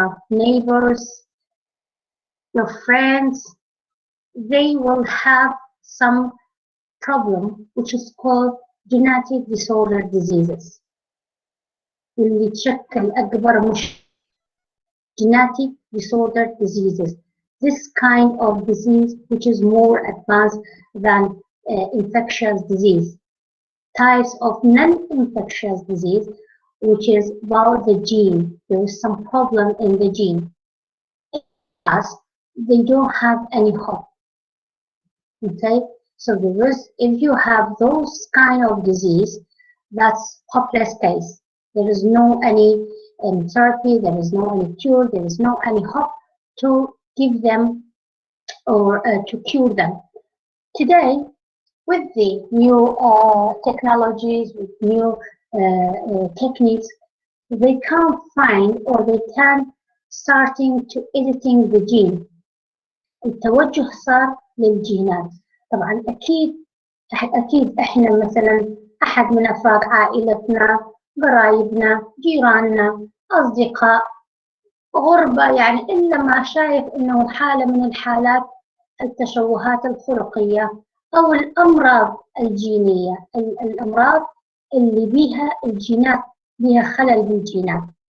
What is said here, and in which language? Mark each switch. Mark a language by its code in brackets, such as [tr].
[en] neighbors, your friends, they will have some problem which is called genetic disorder diseases. [ar] اللي تشكل أكبر مشكلة [en] genetic disorder diseases. This kind of disease which is more advanced than infectious disease. Types of non-infectious disease which is about the gene. There is some problem in the gene. As they don't have any hope. Okay, so there is, if you have those kind of disease, that's hopeless case. There is no any therapy, there is no any cure, there is no any hope to give them or to cure them. Today, with the new technologies, with new techniques, they can find or they can starting to editing the gene. [ar] التوجه صار للجينات. طبعا أكيد إحنا مثلا أحد من أفراد عائلتنا، قرايبنا، جيراننا، أصدقاء، غربة، يعني إلا ما شايف إنه حالة من الحالات التشوهات الخلقية أو الأمراض الجينية، الأمراض اللي بيها الجينات، بيها خلل بالجينات.